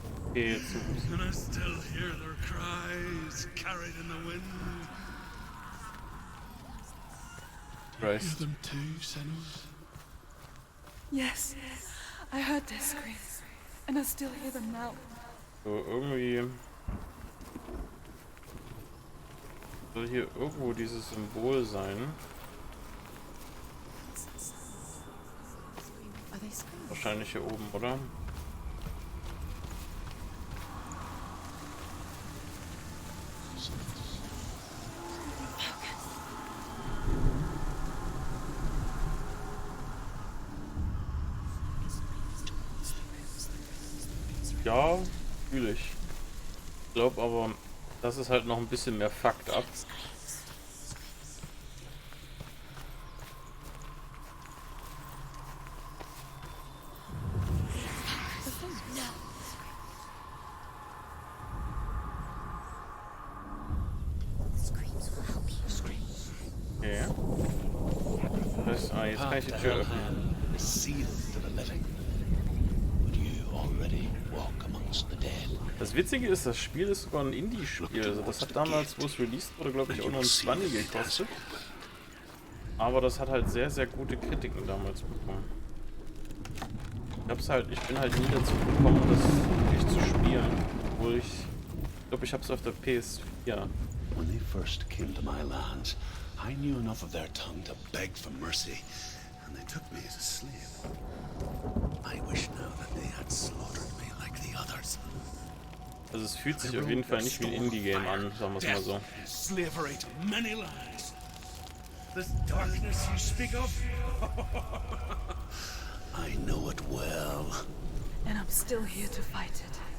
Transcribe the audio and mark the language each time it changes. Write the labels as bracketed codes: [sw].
[de] Okay, jetzt [en] And I still hear their cries carried in the wind. Christ. Them too, Senuas? Yes, I heard their screams, and I still hear them now. [de] So, irgendwie soll hier irgendwo dieses Symbol sein. [en] Are they screaming? [de] Wahrscheinlich hier oben, oder? Ja, fühle ich. Ich glaube aber, das ist halt noch ein bisschen mehr fucked up. [en] Screams will help you. Okay. [de] Das heißt, jetzt kann ich die Tür öffnen. [en] Hand is sealed to the living. But you already walk amongst the dead. [de] Das Witzige ist, das Spiel ist sogar ein Indie-Spiel. Also das hat damals, wo es released wurde, glaube ich, auch nur ein 20 gekostet. Aber das hat halt sehr, sehr gute Kritiken damals bekommen. Ich bin halt nie dazu gekommen, das wirklich zu spielen. Obwohl ich glaube, ich habe es auf der PS4. [en] When they first came to my lands, I knew enough of their tongue to beg for mercy, and they took me as a slave. I wish now that they had slaughtered me like the others. [de] Also es fühlt sich auf jeden Fall nicht wie ein Indie-Game an, sagen wir es mal so. [en] Slavery to many lands. This darkness you speak of? I know it well. And I'm still here to fight it.